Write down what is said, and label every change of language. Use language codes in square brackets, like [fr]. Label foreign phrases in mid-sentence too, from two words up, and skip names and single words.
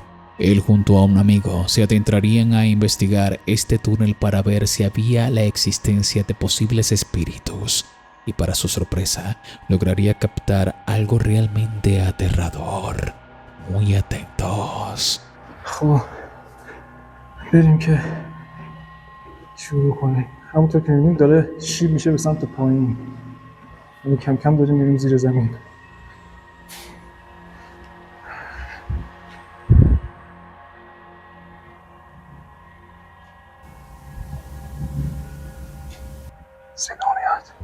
[es] Él junto a un amigo se adentrarían a investigar este túnel para ver si había la existencia de posibles espíritus, y para su sorpresa lograría captar algo realmente aterrador. Muy atentos. [fa] خب بریم که شروع کنیم. همونطور که می‌بینیم داره شیب میشه به سمت پایین. یعنی کم کم داریم میریم زیر زمین. صدا میاد.